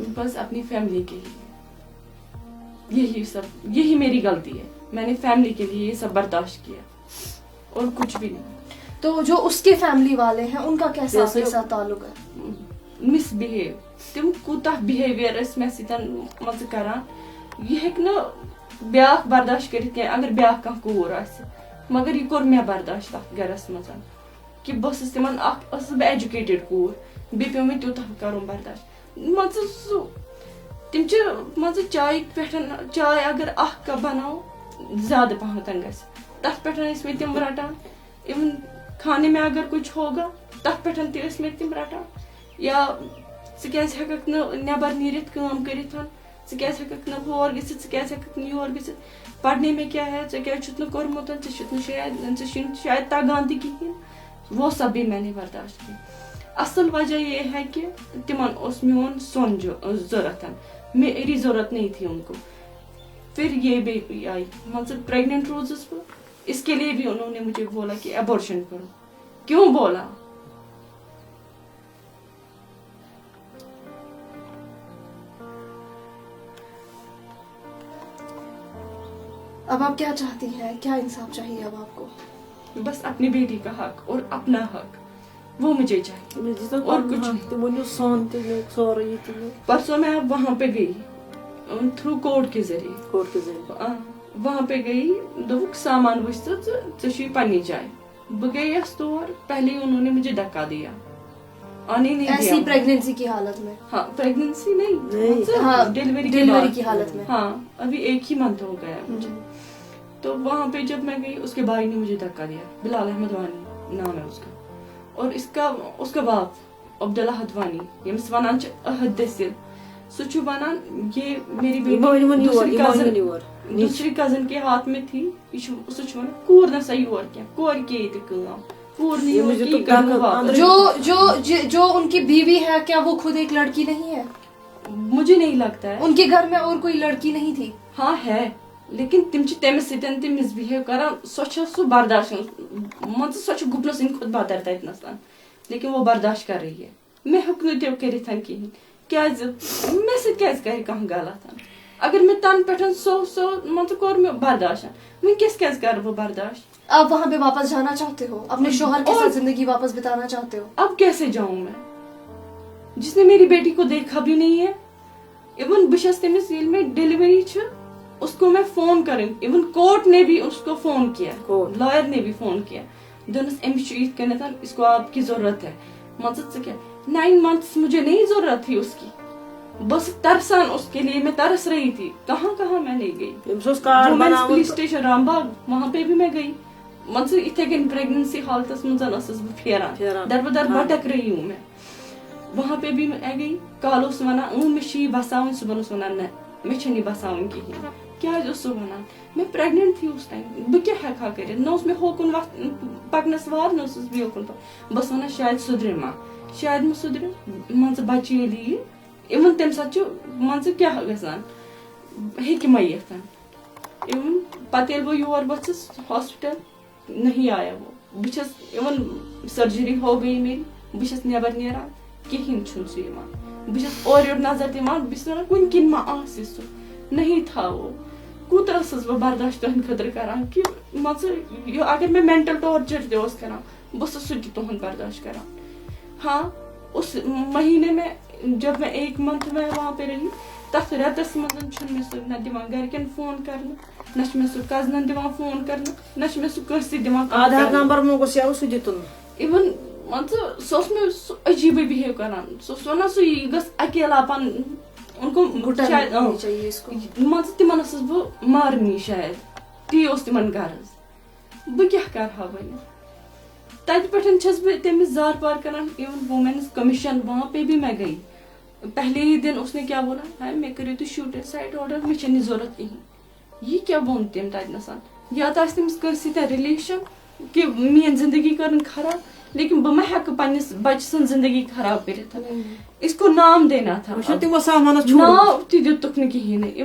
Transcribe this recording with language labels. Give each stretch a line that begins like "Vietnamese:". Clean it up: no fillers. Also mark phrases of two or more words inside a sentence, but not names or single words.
Urdu: بس اپنی فیملی کے لیے. یہی میری غلطی ہے. میں نے فیملی کے لیے یہ سب برداشت کیا اور کچھ بھی نہیں. تو جو اس کے فیملی والے ہیں ان کا کیسا آپ کے ساتھ تعلق ہے؟
Kashmiri: مس بہیو، تم کوتاہ بہیویئر اس میں سیتن مز کران. یہ ہیک نا بیاکھ برداشت کرت کی اگر بیاکھ کانٛہہ کوٗر آسہِ، مگر یہ کوٚر مےٚ برداشت تتھ گرس منٛز کہ بہٕ ٲسٕس تِمن ٲسٕس بہٕ ایجوکیٹڈ کوٗر، بیٚیہِ پیوٚو مےٚ تیوٗتاہ کرُن برداشت. مان ژٕ سُہ تِم چھِ مان ژٕ چایہِ پٮ۪ٹھ، چاے اگر 1 کپ بناو زیادٕ پہمتن گژھِ، تتھ پٮ۪ٹھ ٲسۍ مےٚ تِم رٹان. اِون
Urdu: کھانے میں اگر کچھ ہوگا
Kashmiri: تتھ پٮ۪ٹھ تہِ ٲسۍ مےٚ تِم رٹان. یا ژٕ کیازِ ہیٚککھ نہٕ نٮ۪بر نیٖرِتھ کٲم کٔرِتھ، ژٕ کیازِ ہیٚککھ نہٕ ہور گٔژھِتھ، ژٕ کیازِ ہیٚککھ نہٕ یور گٔژھِتھ،
Urdu: پرنے میں کیا ہے،
Kashmiri: ژےٚ کیازِ چھُتھ نہٕ کوٚرمُت، ژےٚ چھُتھ نہٕ شاید تگان تہِ کِہیٖنۍ.
Urdu: وہ سب بھی میں نے برداشت کیا. اصل وجہ یہ ہے کہ
Kashmiri: تمن اوس میون سون ضرورت،
Urdu: میری ضرورت نہیں تھی ان کو. پھر یہ بھی آئی، مطلب پریگننٹ
Kashmiri: روزس بہ،
Urdu: اس کے لیے بھی انہوں نے مجھے بولا کہ ابورشن کرو. کیوں بولا؟ اب آپ کیا چاہتی ہیں؟ کیا انصاف چاہیے اب آپ کو؟ بس اپنی بیٹی کا حق اور اپنا حق وہ مجھے چاہیے اور کچھ نہیں. پرسوں میں اب وہاں پہ گئی تھرو کورٹ کے ذریعے. وہاں پہ گئی،
Kashmiri: دوپک سامان وچھ ژےٚ پننی جائے. بہٕ گٔیَس تور،
Urdu: پہلے انہوں نے مجھے دھکا دیا، آنے نہیں دیا. ایسی پریگننسی کی حالت میں؟ ہاں، پریگننسی نہیں، ڈیلیوری کی حالت میں. ہاں، ابھی 1 ہی منتھ ہو گیا مجھے. تو وہاں پہ جب میں گئی، اس کے بھائی نے مجھے دھکا دیا. بلال احمد وانی نام ہے اس کا، اور اس کا باپ عبداللہ ہدوانی،
Kashmiri: یمس ونان چھ احد دسل. سو چھُ وَنان
Urdu: یہ میری بیٹی دوسری کزن کے ہاتھ میں تھی.
Kashmiri: سو چھُ وَنان کوٗر نسا یور کینٛہہ کورِ کے ییٚتہِ کٲم کوٗر نہٕ یور کینٛہہ یہِ کَرٕ واپس.
Urdu: جو ان کی بیوی ہے کیا وہ خود ایک لڑکی نہیں ہے؟ مجھے نہیں لگتا ہے ان کے گھر میں اور کوئی لڑکی نہیں تھی. ہاں ہے لیکن
Kashmiri: تم چھِ تٔمِس سۭتۍ تہِ مِسبِہیو کران. سۄ چھےٚ سُہ برداشت مان ژٕ سۄ چھِ گُپنہٕ سٕنٛدۍ کھۄتہٕ بدتر تتنس
Urdu: لیکن وہ برداشت کر رہی ہے.
Kashmiri: مےٚ ہیوٚک نہٕ تہِ کٔرِتھ کِہیٖنۍ کیازِ مےٚ سۭتۍ کیازِ کرِ کانٛہہ غلط. اگر مےٚ تنہٕ پٮ۪ٹھ سۄ مان ژٕ کوٚر مےٚ برداشت وٕنکیٚس کیازِ کرٕ بہٕ برداشت.
Urdu: آپ وہاں پہ واپس جانا چاہتے ہو؟ اپنے شوہر کے ساتھ زندگی واپس بتانا چاہتے ہو؟ اب کیسے جاؤں میں جس نے میری بیٹی کو دیکھا بھی نہیں ہے.
Kashmiri: ایون بہٕ چھَس تٔمِس ییٚلہِ مےٚ ڈیلیوری چھِ
Urdu: اس کو میں فون کریں. ایون کورٹ نے بھی اس کو فون کیا لائر نے بھی فون کیا
Kashmiri: دونس امس یت کنت
Urdu: اس کو آپ کی ضرورت ہے.
Kashmiri: مان ژٕ
Urdu: کیا 9 months مجھے نہیں ضرورت تھی اس کی. بس ترسان اس کے لیے میں ترس رہی تھی. کہاں کہاں میں نہیں گئی.
English: women's police station
Urdu: رام باغ وہاں پہ بھی میں گئی.
Kashmiri: مان ژٕ اتھے کن پریگننسی حالتس منٛز ٲسٕس بہٕ پھیران در بدر
Urdu: بھٹک رہی ہوں میں. وہاں پہ بھی میں گئی.
Kashmiri: کال اوس ونان مےٚ چھِ یہِ بساوٕنۍ صُبحن اوس ونان نہ مےٚ چھنہٕ یہِ بساوٕنۍ کِہیٖنۍ. کیٛازِ اوس سُہ ونان
Urdu: میں پریگننٹ تھی اس ٹائم
Kashmiri: بہٕ کیٛاہ ہٮ۪کہٕ ہا کٔرِتھ. نہ اوس مےٚ ہوکُن پکنس وار نہ ٲسٕس بہٕ یوکُن بہٕ ٲسٕس ونان شاید سُدرِ ما شاید مہ سُدرِ مان ژٕ بچہِ ییٚلہِ یِیہِ اِوٕن تمہِ ساتہٕ چھُ مان ژٕ کیٛاہ گژھان ہیٚکہِ ما یِتھ. اِوٕن پتہٕ ییٚلہِ بہٕ یور ؤژھٕس
Urdu: ہاسپٹل نہیں آیا وہ.
Kashmiri: بہٕ چھَس اِوٕن
Urdu: سرجری ہو گئی میری
Kashmiri: بہٕ چھَس نٮ۪بر نیران کِہیٖنۍ چھُنہٕ سُہ یِوان. بہٕ چھَس اورٕ یورٕ نظر دِوان بہٕ چھَس ونان کُنہِ کِنۍ ما آسہِ سُہ
Urdu: نہیں تھا وہ.
Kashmiri: کوٗتاہ ٲسٕس بہٕ برداشت تُہنٛدِ خٲطرٕ کران کہِ مان ژٕ اگر مےٚ
English: mental torture
Kashmiri: تہِ اوس کران بہٕ ٲسٕس سُہ تہِ تُہُنٛد برداشت کران.
Urdu: ہاں اس مہینے میں جب میں 1 month میں وہاں پہ رہی
Kashmiri: تتھ رٮ۪تس منٛز چھُنہٕ مےٚ سُہ نہ دِوان گرِکٮ۪ن فون کرنہٕ نہ چھُ مےٚ سُہ کزنن دِوان فون کرنہٕ نہ چھُ مےٚ سُہ کٲنٛسہِ دِوان. آدھار نمبر موگس یا سُہ دِتُن. اِوٕن مان ژٕ سُہ اوس مےٚ سُہ عجیٖبٕے بِہیو کران. سُہ اوس ونان سُہ یہِ گژھ
Urdu: اکیلا پن ان کو
Kashmiri: شاید مان ژٕ تِمن ٲسٕس بہٕ مارنی شاید تی اوس تِمن غرض. بہٕ کیٛاہ کرٕ ہا وۄنۍ. تتہِ پٮ۪ٹھ چھس بہٕ تٔمِس زار پار کران.
Urdu: ایون
English: women's commission
Urdu: وہاں پہ بھی میں گئی. پہلے ہی دن اس نے کیا بولا ہے
Kashmiri: مےٚ کٔرِو تُہۍ شوٗٹ سایڈ آرڈر مےٚ چھنہٕ یہِ ضوٚرتھ کِہیٖنۍ. یہِ کیٛاہ ووٚن تٔمۍ تتنس یا تہِ آسہِ تٔمِس کٲنٛسہِ سۭتۍ رِلیشن کہِ میٲنۍ زندگی کٔرٕن خراب لیکن بہٕ ما ہٮ۪کہٕ پننِس بچہِ سٕنٛز زندگی خراب کٔرِتھ.
Urdu: اس کو نام دینا تھا
Kashmiri: ناو تہِ دِتُکھ نہٕ کِہیٖنۍ نہٕ.